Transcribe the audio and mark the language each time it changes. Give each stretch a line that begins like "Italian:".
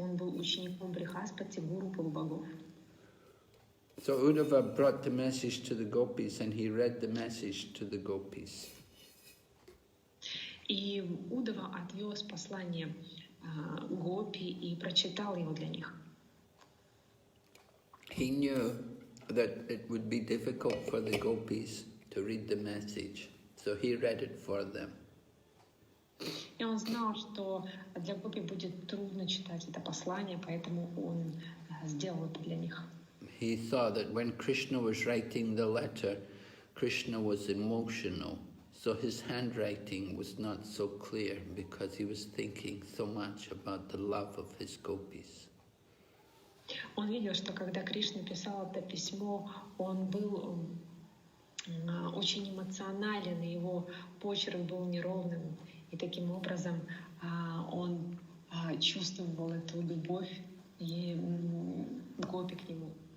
Russian: Он был учеником Брихаспати, гуру полубогов.
English: So Uddhava brought the message to the gopis, and he read the message to the gopis.
Russian: И Удава отвез послание гопи и прочитал его для них.
English: He knew that it would be difficult for the gopis to read the message, so he read it for them.
Russian: И он знал, что для гопи будет трудно читать это послание, поэтому он сделал это для них.
English: He saw that when Krishna was writing the letter, Krishna was emotional, so his handwriting was not so clear because he was thinking so much about the love of his gopis.
Russian: Он видел, что когда Кришна писал это письмо, он был очень эмоционален, и его почерк был неровным, и таким образом он чувствовал эту любовь и гопи к нему.